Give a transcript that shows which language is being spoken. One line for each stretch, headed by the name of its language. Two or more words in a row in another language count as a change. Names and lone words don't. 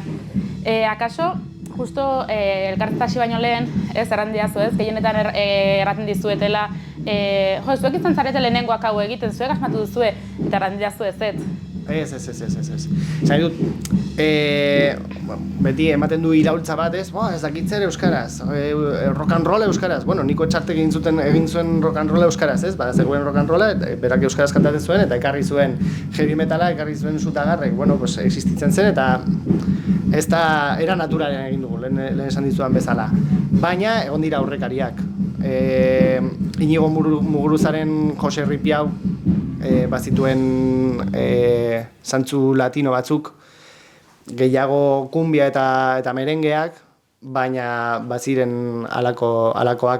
Basque: Akaso, justo elkartasi baino lehen, erran diazu ez, gehienetan erraten dizuetela, zuek izan zarete lehenengoak hau egiten, zuek asmatu duzue, eta erran diazu ez. Ez. Zai dut, beti ematen du iraultza bat, ez dakitzer euskaraz,
English: rock and roll euskaraz.
Basque: Bueno, Niko Etxartek egin zuen
English: rock and roll
Basque: euskaraz, ez? Bada zegoen rock and rolla, berak euskaraz kantatzen zuen, eta ekarri zuen
English: heavy metala,
Basque: ekarri zuen Zutagarrek,
Spanish: bueno, pues
Basque: existitzen zen, eta ez da, era naturalen egin dugu, lehen esan dizudan bezala. Baina, egon dira aurrekariak. Inigo Muguruzaren Jose Ripiau, bazituen zantzu latino batzuk, gehiago kumbia eta merengeak, baina baziren alakoak.